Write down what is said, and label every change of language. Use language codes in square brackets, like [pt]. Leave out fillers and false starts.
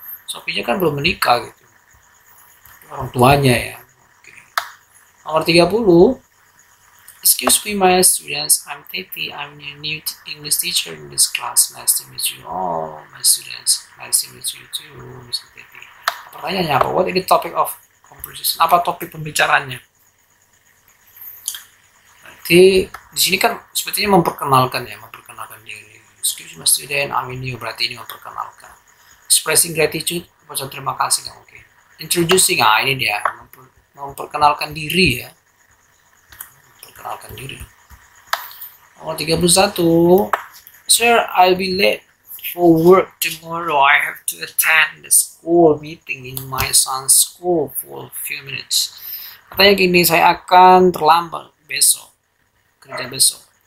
[id] Sophie-nya kan belum menikah gitu. Orang tuanya ya. Oke. Nomor 30. [en] Excuse me, my students. I'm Teti. I'm your new English teacher in this class. Nice to meet you all, my students. Nice to meet you too, Mr. Teti. [id] Pertanyaannya apa? [en] What is the topic of conversation? [id] Apa topik pembicaraannya? Berarti di sini kan sepertinya memperkenalkan diri. [en] Excuse me, my student. I'm new. [id] Berarti ini memperkenalkan. Expressing gratitude, ucapan terima kasih kan? Oke. Introducing, ini dia memperkenalkan diri ya. Memperkenalkan diri. Nomor 31. [en] Sir, I'll be late for work tomorrow. I have to attend the school meeting in my son's school for a few minutes. [id] Katanya gini, saya akan terlambat besok. Kerja besok.